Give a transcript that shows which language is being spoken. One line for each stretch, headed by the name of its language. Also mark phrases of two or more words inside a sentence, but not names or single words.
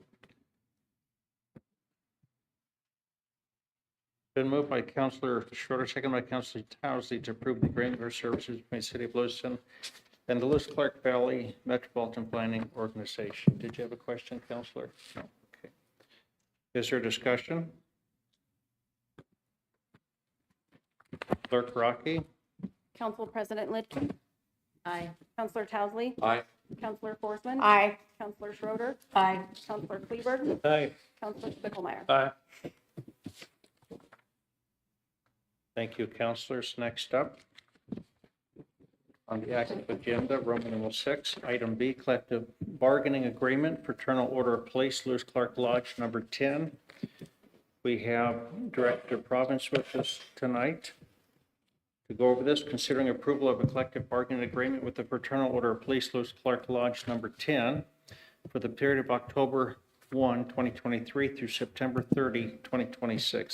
English: Been moved by Counselor Schroeder, second by Counselor Towsley to approve the agreement for services between the City of Lewiston and the Lewis Clark Valley Metropolitan Planning Organization. Did you have a question, Counselor? No. Okay. Is there discussion? Clerk Rocky? Council President Lidkey, Aye. Councilor Towsley, Aye. Councilor Forsman. Aye. Councilor Schroeder, Aye. Councilor Kleber, Aye. Councilor Spickelmeyer. Aye. Thank you, counselors. Next up on the active agenda, Roman numeral 6, item B, collective bargaining agreement, Fraternal Order of Police, Lewis Clark Lodge number 10. We have Director Province with us tonight to go over this, considering approval of a collective bargaining agreement with the Fraternal Order of Police, Lewis Clark Lodge number 10 for the period of October 1, 2023 through September 30, 2026.